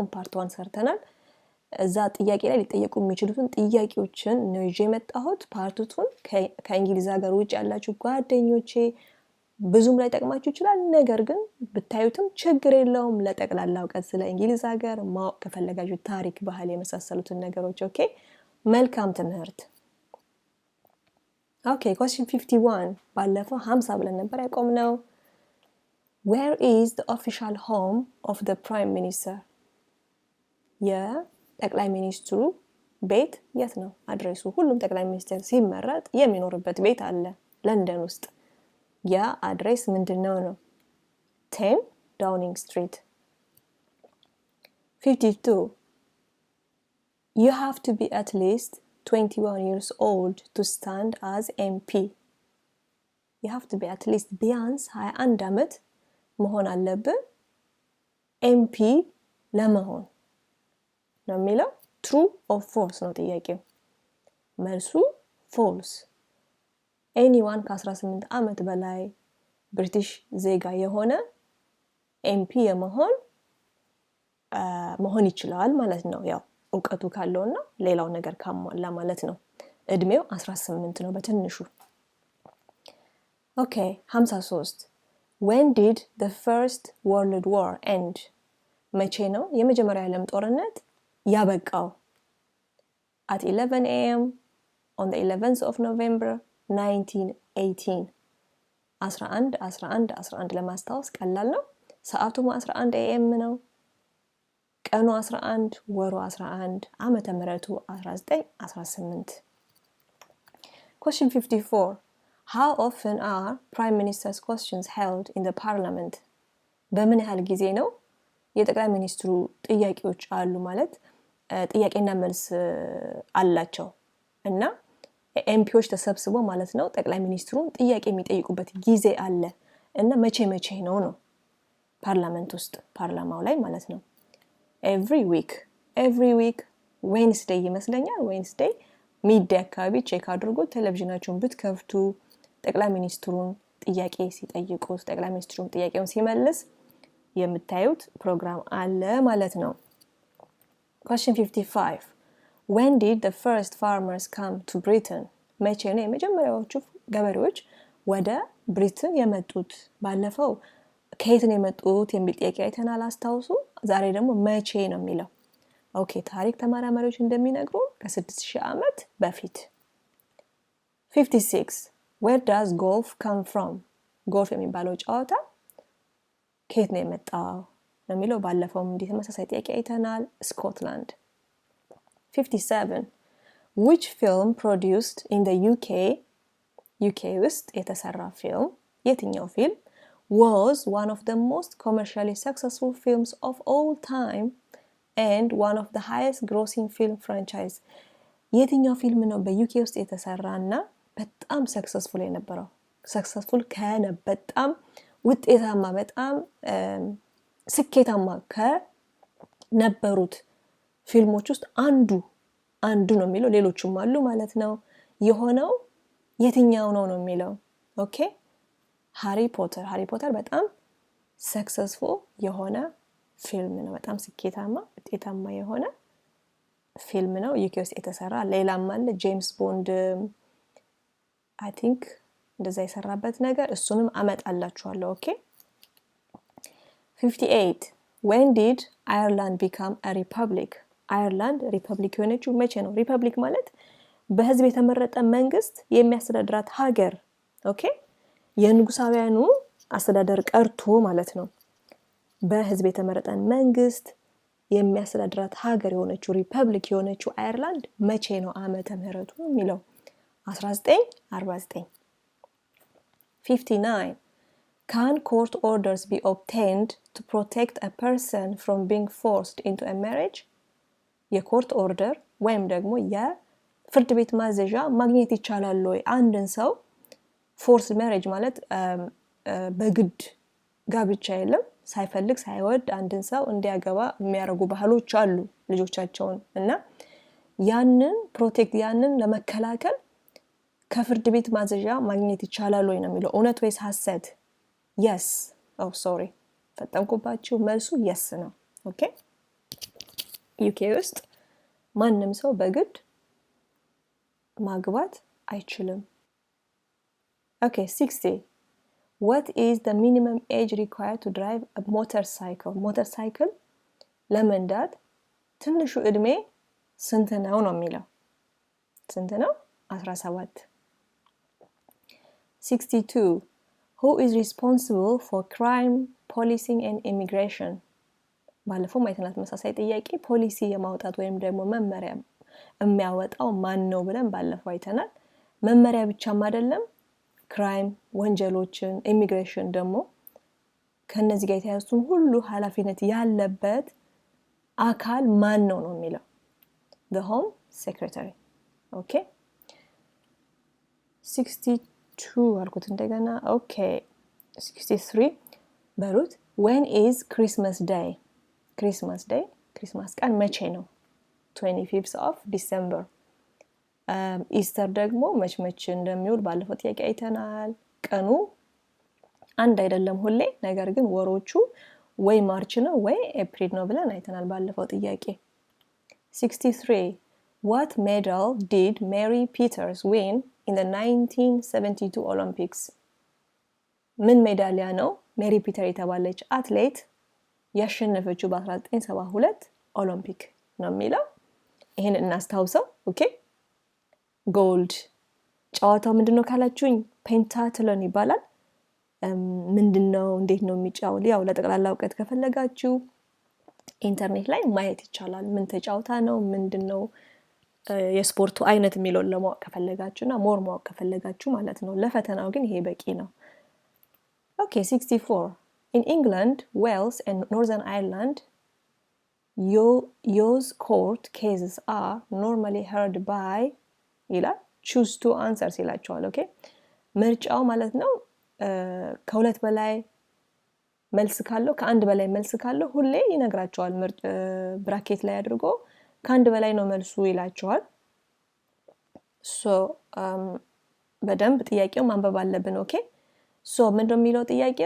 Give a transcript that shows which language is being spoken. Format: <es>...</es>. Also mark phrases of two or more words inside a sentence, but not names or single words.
<am>ፓርት 1 ሰርተናል። እዛ ጥያቄ ላይ ሊጠየቁ የሚችሉትን ጥያቄዎችን ነው ይዤ የመጣሁት። ፓርት 2 ከእንግሊዝ ሀገር ውጭ ያላችሁ ጓደኞቼ ብዙም ላይ ጠቅማችሁ ይችላል፣ ነገር ግን ብታዩትም ችግር የለውም። ለጠቅላላ እውቀት ስለ እንግሊዝ ሀገር ማወቅ ከፈለጋችሁ ታሪክ፣ ባህል የመሳሰሉትን ነገሮች ኦኬ። መልካም ትምህርት። ኦኬ question 51 ባለፈው 50 ብለን ነበር ያቆምነው።</am> <en>Where is the official home of the prime minister?</en> <am>የጠቅላይ ሚኒስትሩ ቤት የት ነው? አድሬሱ ሁሉም ጠቅላይ ሚኒስትር ሲመረጥ የሚኖርበት ቤት አለ ለንደን ውስጥ። ያ አድሬስ ምንድነው ነው?</am> <en>10 Downing Street. 52 You have to be at least 21 years old to stand as MP. You have to be at least</en> <am>ቢያንስ 21 ዓመት መሆን አለብን ኤምፒ ለመሆን ነው የሚለው።</am> <en>true or false</en> <am>ነው ጥያቄው። መልሱ ፎልስ። ኤኒዋን ከ18 ዓመት በላይ ብሪቲሽ ዜጋ የሆነ ኤምፒ መሆን ይችላል ማለት ነው። ያው እውቀቱ ካለውና ሌላው ነገር ካሟላ ማለት ነው። እድሜው 18 ነው በትንሹ። ኦኬ 53</am> <en>When did the First World War end?</en> <am>መቼ ነው የመጀመሪያው የዓለም ጦርነት ያበቃው?</am> <en>At 11 a.m. on the 11th of November 1918.</en> <am>11 ለማስታወስ ቀላል ነው። ሰዓቱም 11 a.m. ነው። ቀኑ 11 ወሩ 11 ዓመተ ምህረቱ 1918.</am> <en>Question 54 How often are prime minister's questions held in the parliament?</en> <am>በምን ያህል ጊዜ ነው የጠቅላይ ሚኒስትሩ ጥያቄዎች አሉ ማለት ጥያቄና መልስ አላቸው እና ኤምፒዎች ተሰብስበው ማለት ነው ጠቅላይ ሚኒስትሩን ጥያቄ የሚጠይቁበት ጊዜ አለ እና መቼ ነው ፓርላመንት ውስጥ ፓርላማው ላይ ማለት ነው።</am> <en>every week Wednesday</en> <am>ይመስለኛል።</am> <en>Wednesday midday</en> <am>አካባቢ ቼክ አድርጎ ቴሌቪዥናችሁን ብትከፍቱ ጠቅላይ ሚኒስትሩን ጥያቄ ሲጠይቁት ጠቅላይ ሚኒስትሩን ጥያቄውን ሲመልስ የምታዩት ፕሮግራም አለ ማለት ነው።</am> <en>Question 55 When did the first farmers come to Britain?</en> <am>መቼ ነው የመጀመሪያዎቹ ገበሬዎች ወደ ብሪትን የመጡት? ባለፈው ከየት ነው የመጡት የሚል ጥያቄ አይተናል አስታውሱ። ዛሬ ደግሞ መቼ ነው የሚለው። ኦኬ ታሪክ ተመራማሪዎች እንደሚነግሩ ከ6000 ዓመት በፊት። 56</am> <en>Where does golf come from?</en> <am>ጎልፍ የሚባለው ጨዋታ ከየት ነው የመጣው የሚለው ባለፈውም እንዲህ ተመሳሳይ ጥያቄ አይተናል። ስኮትላንድ። 57</am> <en>Which film produced in the UK</en> <am>ውስጥ የተሰራ ፊልም የትኛው ፊልም</am> <en>was one of the most commercially successful films of all time and one of the highest grossing film franchise?</en> <am>የትኛው ፊልም ነው በዩኬ ውስጥ የተሰራና በጣም ሰክሰስፉል የነበረው? ሰክሰስፉል በጣም ውጤታማ በጣም ስኬታማ ከነበሩት ፊልሞች ውስጥ አንዱ ነው የሚለው። ሌሎችም አሉ ማለት ነው። የሆነው የትኛው ነው የሚለው። ኦኬ ሃሪ ፖተር በጣም ሰክሰስፉል የሆነ ፊልም ነው። በጣም ስኬታማ ውጤታማ የሆነ ፊልም ነው ዩኬ ውስጥ የተሰራ። ሌላም አለ ጄምስ ቦንድ</am> <en>I think</en> <am>እንደዛ የሰራበት ነገር እሱንም አመጣላችኋለሁ። ኦኬ 58</am> <en>When did Ireland become a republic?</en> <am>አየርላንድ ሪፐብሊክ የሆነችው መቼ ነው? ሪፐብሊክ ማለት በህዝብ የተመረጠ መንግስት የሚያስተዳድራት ሀገር። ኦኬ የንጉሳውያኑ አስተዳደር ቀርቶ ማለት ነው። በህዝብ የተመረጠ መንግስት የሚያስተዳድራት ሀገር የሆነችው ሪፐብሊክ የሆነችው አየርላንድ መቼ ነው ዓመተ ምህረቱ የሚለው?</am> <en>1949 59 Can court orders be obtained to protect a person from being forced into a marriage?</en> <am>የኮርት ኦርደር ወይም ደግሞ የፍርድ ቤት ማዘዣ ማግኘት ይቻላል ወይ? አንድን ሰው</am> <en>force marriage</en> <am>ማለት በግድ ጋብቻ የለም፣ ሳይፈልግ ሳይወድ አንድን ሰው እንዲያገባ የሚያደርጉ ባህሎች አሉ ልጆቻቸውን እና ያንን ፕሮቴክት ያንን ለመከላከል ከፍርድ ቤት ማዘዣ ማግኘት ይቻላል ወይ ነው የሚለው። እውነት ወይስ ሐሰት?</am> <en>yes oh sorry</en> <am>ፈጠንኩባችሁ። መልሱ</am> <en>yes ነው። ኦኬ</en> <am>ዩኬ ውስጥ ማንም ሰው በግድ ማግባት አይችልም።</am> <en>ኦኬ 60 what is the minimum age required to drive a motorcycle?</en> <am>motorcycle ለመንዳት ትንሹ እድሜ ስንት ነው ነው የሚለው። ስንት ነው?</am> <en>17 62 who is responsible for crime policing and immigration?</en> <am>ባለፈው ማይተናት መሳሳይ ጥያቄ ፖሊሲ የማውጣት ወይም ደግሞ መመሪያ የሚያወጣው ማን ነው ብለን ባለፈው አይተናል። መመሪያ ብቻም አይደለም ክራይም ወንጀሎችን ኢሚግሬሽን ደግሞ ከነዚህ ጋር የተያዙትን ሁሉ ኃላፊነት ያለበት አካል ማን ነው ነው የሚለው</am> <en>the home secretary</en> <am>ኦኬ 62 አልኩት እንደገና ኦኬ 63 በሩት</am> <en>when is Christmas day? Christmas day</en> <am>ክሪስማስ ቀን መቼ ነው?</am> <en>25th of December</en> <am>ኢስተር ደግሞ መች እንደሚውል ባለፈው ጥያቄ አይተናል። ቀኑ አንድ አይደለም ሁሌ፣ ነገር ግን ወሮቹ ወይ ማርች ነው ወይ ኤፕሪል ነው ብለን አይተናል ባለፈው ጥያቄ። 63</am> <en>what medal did Mary Peters win in the 1972 Olympics?</en> <am>ምን ሜዳሊያ ነው ሜሪ ፒተር የተባለች አትሌት ያሸነፈችው በ1972 ኦሎምፒክ ነው የሚለው። ይሄን እናስታውሰው። ኦኬ ጎልድ። ጨዋታው ምንድነው ካላችሁኝ ፔንታትሎን ይባላል። ምንድነው እንዴት ነው የሚጫወት? ያው ለጠቅላላ እውቀት ከፈለጋችሁ ኢንተርኔት ላይ ማየት ይቻላል። ምን ተጫውታ ነው ምንድነው የስፖርቱ አይነት የሚለውን ለማወቅ ከፈለጋችሁና ሞር ማወቅ ከፈለጋችሁ ማለት ነው። ለፈተናው ግን ይሄ በቂ ነው። ኦኬ 64</am> <en>in England, Wales and Northern Ireland Yo's court cases are normally heard by</en> <am>ይላል</am> <en>choose two answers</en> <am>ይላችኋል። ኦኬ ምርጫው ማለት ነው ከሁለት በላይ መልስ ካለው ከአንድ በላይ መልስ ካለው ሁሌ ይነግራችኋል። ብራኬት ላይ አድርጎ ከአንድ በላይ ነው መልሱ ይላችኋል። ሶ በደንብ ጥያቄው ማንበብ አለብን። ኦኬ ሶ ምንድነው የሚለው ጥያቄው?</am>